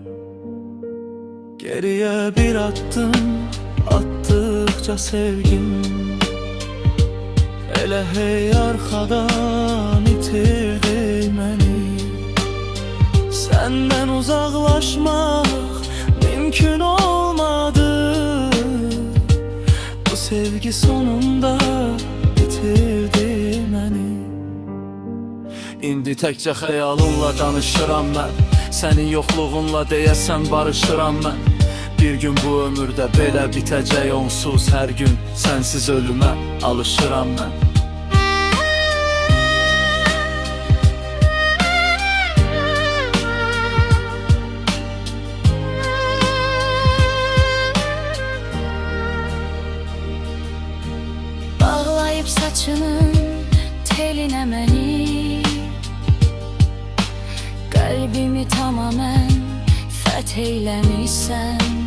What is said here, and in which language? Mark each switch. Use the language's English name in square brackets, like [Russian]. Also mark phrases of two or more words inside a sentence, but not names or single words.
[Turkish] Geriye bir attım attıkça sevgim, elə hey arkadan itirdi beni. Senden uzaklaşmak mümkün olmadı, bu sevgi sonunda bitirdi beni. [Azerbaijani] İndi təkcə xəyalınla danışıram mən, sənin yoxluğunla deyəsən barışıram mən. Bir gün bu ömürdə belə bitəcək onsuz hər gün, sənsiz ölümə alışıram mən. Bağlayıb saçının telinə məni, qəlbimi tamamən fəth eyləmişsən.